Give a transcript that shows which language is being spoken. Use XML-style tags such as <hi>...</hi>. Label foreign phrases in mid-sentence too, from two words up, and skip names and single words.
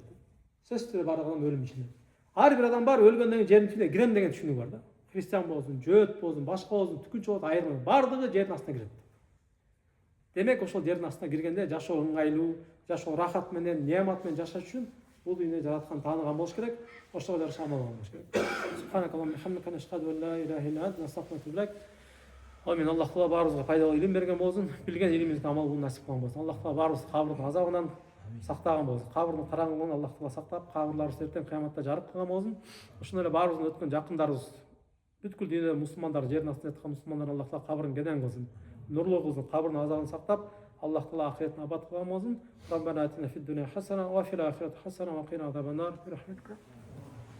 <ky>Сөзсүз бар адам өлүм ишенет. Ар бир адам бар, өлгөндөн кийин жердин түбүнө кирем деген түшүнүгү бар да. Христиан болсун, жөөт болсун, башка болсун, түкүнчү болсун, айырмай бардыгы жердин астына кирет. Демек, ошол жердин астына киргенде жашоо ыңгайлуу, жашоо рахат менен, неамат менен жашаш үчүн бул дүйнөдө жараткан тааныган болуш керек. Ошого жараша амал кылган болуш керек.</ky> <ar>سبحانك اللهم وبحمدك نشهد أن لا إله إلا أنت نستغفرك وأتوب آمين.</ar> <ky>Аллах Таала баарыбызга пайдалуу илим берген болсун, билген илимибизди амал кылуу насип кылган болсун. Аллах Таала баарыбызды кабырдын азабынан сактаган болсун. Кабырдын караңгылыгынан Аллах Таала сактап, кабырларыбызды эртең кыяматта жарык кылган болсун. Ошондой эле баарыбыздын өткөн жакындарыбыз, бүткүл дүйнөдө мусулмандар, жердин астында жаткан мусулмандар Аллах Таала кабырын кенен кылсын, нурлуу кылсын, кабырдын азабын сактап, Аллах Таала ахиретин абад кылган болсун.</ky> <ar>ربنا آتنا في الدنيا حسنة وفي الآخرة حسنة وقنا عذاب النار.</ar>